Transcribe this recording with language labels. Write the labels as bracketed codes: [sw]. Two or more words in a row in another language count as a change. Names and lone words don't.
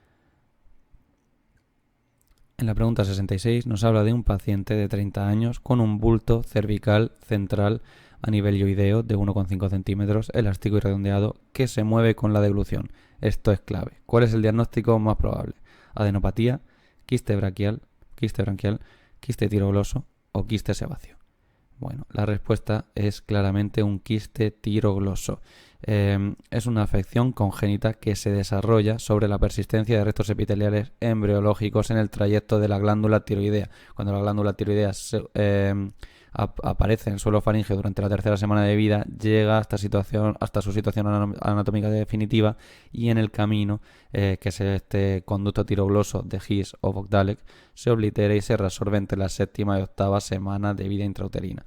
[es] En la pregunta 66 nos habla de un paciente de 30 años con un bulto cervical central a nivel yoideo de 1,5 centímetros, elástico y redondeado, que se mueve con la deglución. Esto es clave. ¿Cuál es el diagnóstico más probable? Adenopatía, quiste branquial, quiste tirogloso o quiste sebáceo. Bueno, la respuesta es claramente un quiste tirogloso. Es una afección congénita que se desarrolla sobre la persistencia de restos epiteliales embriológicos en el trayecto de la glándula tiroidea. Cuando la glándula tiroidea aparece en el suelo faríngeo durante la tercera semana de vida, llega hasta su situación anatómica definitiva y en el camino, que es este conducto tirogloso de His o Vogdalek, se oblitera y se reabsorbe entre la séptima y octava semana de vida intrauterina.